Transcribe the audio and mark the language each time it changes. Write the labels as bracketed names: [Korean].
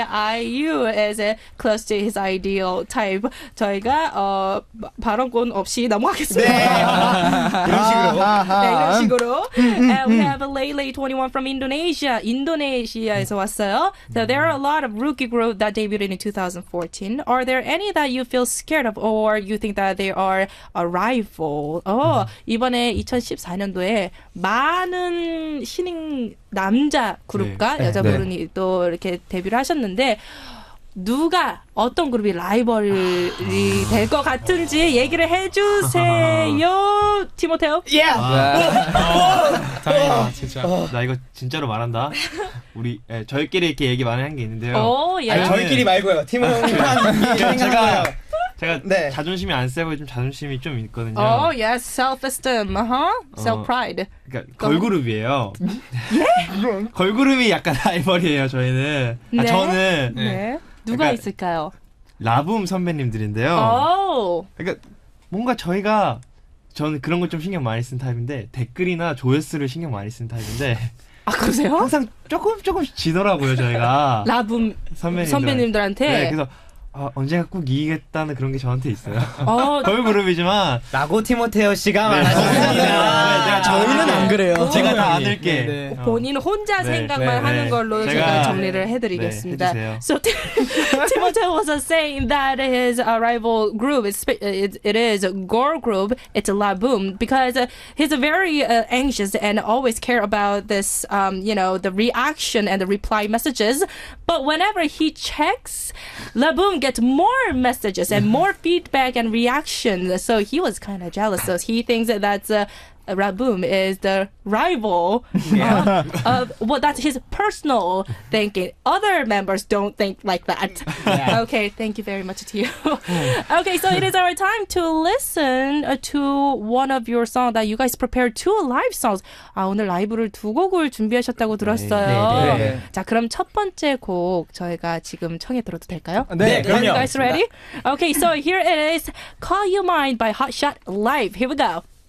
[English] IU is close to his ideal type. [Korean] 저희가 발언권 없이 넘어가겠습니다. 이런 식으로. [English] And we have Lele 21 from Indonesia. [Korean] 인도네시아에서 왔어요. [English] So there are a lot of rookie group that debuted in 2014. Are there any that you feel scared of or you think that they are a rival? [Korean] 이번에 2014년도에 많은 신인 남자 그룹과 여자 그룹이 또 이렇게 데뷔를 하셨는데 누가 어떤 그룹이 라이벌이 될 것 같은지 얘기를 해주세요. 티모테오. 다행이다 진짜. 나 이거 진짜로 말한다. 우리 저희끼리 이렇게 얘기 많이 한 게 있는데요. 아니, 저희끼리 말고요. 팀원만 제가 자존심이 안 세고 좀 자존심이 좀 있거든요. [English] Yes, self-esteem, self-pride. [Korean] 그러니까 걸그룹이에요. 걸그룹이 약간 라이벌이에요. 저희는. 네. 저는 누가 그러니까 있을까요? 라붐 선배님들인데요. 그러니까 뭔가 저는 그런 거 좀 신경 많이 쓴 타입인데 댓글이나 조회수를 신경 많이 쓴 타입인데. 아 그러세요? 항상 조금씩 지더라고요 저희가. 라붐 선배님들한테. 네, 그래서 언젠가 꼭 이기겠다는 그런 게 저한테 있어요. 걸그룹이지만 라고 티모테오 씨가 말하셨습니다. 저희는 안 그래요. 제가 다 안을게. 본인 혼자 생각만 하는 걸로 제가 정리를 해드리겠습니다. [English] So Timoteo was saying that his rival group it is a girl group. It's a Laboom because he's very anxious and always care about this, the reaction and the reply messages. But whenever he checks, Laboom gets more messages and more feedback and reactions. So he was kind of jealous. So he thinks that that's Laboom is the rival of that's his personal thinking. Other members don't think like that. Okay, thank you very much to you. Okay, so it is our time to listen to one of your songs that you guys prepared two live songs. [Korean] 오늘 라이브를 두 곡을 준비하셨다고 들었어요. 자, 그럼 첫 번째 곡 저희가 지금 청해 들어도 될까요? 네, [English] Are you guys ready? Okay, so here it is. Call You Mine by HOTSHOT Live. Here we go.